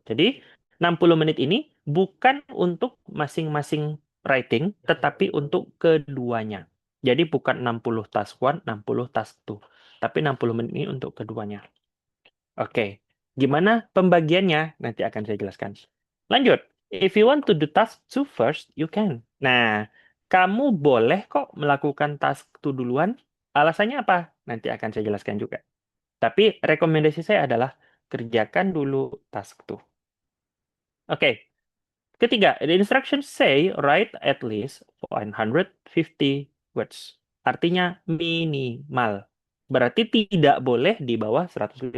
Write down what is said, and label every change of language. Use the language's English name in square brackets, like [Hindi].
[Indonesian] Jadi, 60 menit ini bukan untuk masing-masing writing, tetapi untuk keduanya. Jadi bukan 60 task one, 60 task two. Tapi 60 menit ini untuk keduanya. Oke, gimana pembagiannya? Nanti akan saya jelaskan. Lanjut. [English] If you want to do task two first, you can. [Indonesian] Nah, kamu boleh kok melakukan task two duluan. Alasannya apa? Nanti akan saya jelaskan juga. Tapi rekomendasi saya adalah kerjakan dulu task two. Oke, Ketiga, [English] the instructions say write at least 150 words. [Indonesian] Artinya minimal. Berarti tidak boleh di bawah 150.